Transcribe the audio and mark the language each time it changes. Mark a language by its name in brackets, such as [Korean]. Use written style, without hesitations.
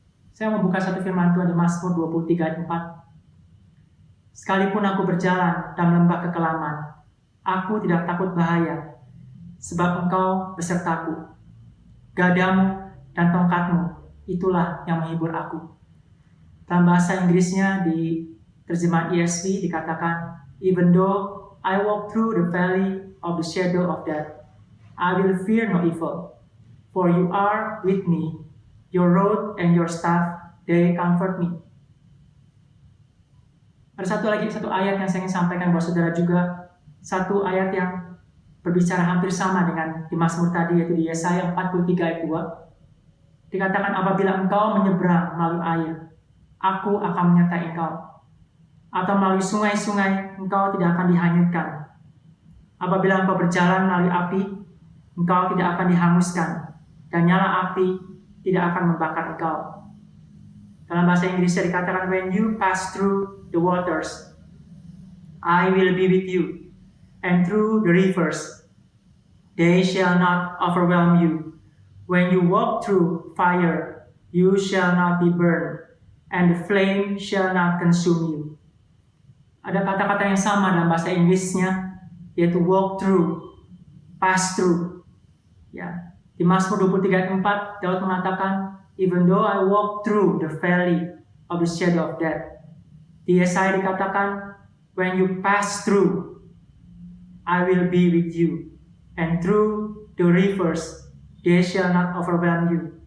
[Indonesian] Saya membuka satu firman Tuhan di Mazmur 23 ayat 4. Sekalipun aku berjalan dalam lembah kekelaman, aku tidak takut bahaya, sebab Engkau besertaku. Gadamu dan tongkatmu, itulah yang menghibur aku. Dalam bahasa Inggrisnya di terjemahan ESV dikatakan, [English] even though I walk through the valley of the shadow of death, I will fear no evil, for you are with me, your rod and your staff, they comfort me. [Indonesian] Ada satu ayat yang saya ingin sampaikan buat saudara juga, satu ayat yang berbicara hampir sama dengan di Mazmur tadi, yaitu di Yesaya 43 ayat 2. Dikatakan, apabila engkau menyeberang melalui air, aku akan menyertai engkau. Atau melalui sungai-sungai, engkau tidak akan dihanyutkan. Apabila engkau berjalan melalui api, engkau tidak akan dihanguskan, dan nyala api tidak akan membakar engkau. Dalam bahasa Inggrisnya dikatakan, [English] when you pass through the waters, I will be with you, and through the rivers, they shall not overwhelm you. When you walk through fire, you shall not be burned, and the flame shall not consume you. [Indonesian] Ada kata-kata yang sama dalam bahasa Inggrisnya, yaitu [English] walk through, pass through. [Indonesian] Ya, di Mazmur 23 ayat 4, Daud mengatakan, [English] even though I walk through the valley of the shadow of death. [Indonesian] Di Yesaya dikatakan, [English] when you pass through, I will be with you, and through the rivers, they shall not overwhelm you.